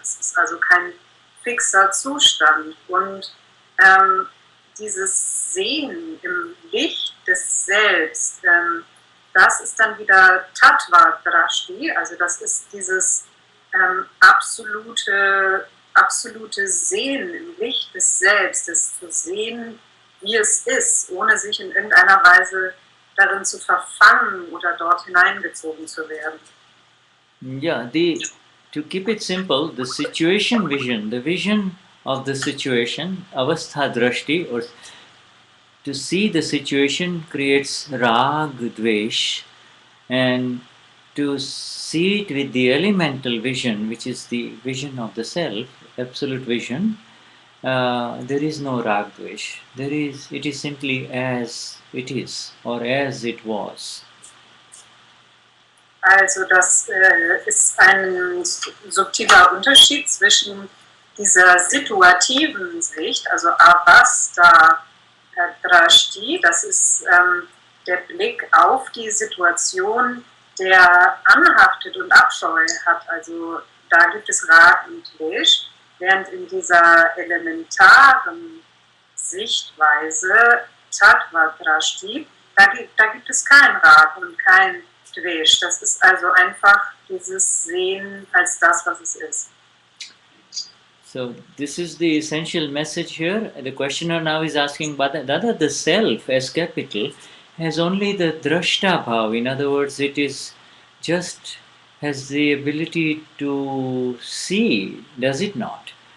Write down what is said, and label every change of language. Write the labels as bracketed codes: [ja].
[de] Es ist also kein fixer Zustand. Und dieses Sehen im Licht des Selbst, das ist dann wieder Tattva Drashti, also das ist dieses absolute Sehen im Licht des Selbst, das zu sehen, wie es ist, ohne sich in irgendeiner Weise darin zu verfangen oder dort hineingezogen zu werden. [en] Yeah, to keep it simple, the situation vision, the vision of the situation, avastha drashti, or to see the situation creates rag, dvesh, and to see it with the elemental vision, which is the vision of the self, absolute vision, there is no rag, dvesh. It is simply as it is, or as it was. [de] Also das ist ein subtiler Unterschied zwischen dieser situativen Sicht, also avastha drashti, das ist der Blick auf die Situation, der anhaftet und Abscheu hat. Also da gibt es Rag und Dvesh, während in dieser elementaren Sichtweise Tattva Drashti, da gibt es kein Rag und kein Dvesh. Das ist also einfach dieses Sehen als das, was es ist. [en] So this is the essential message here. The questioner now is asking, Dada, the self as capital has only the drashta bhav. In other words, it is just has the ability to see, does it not?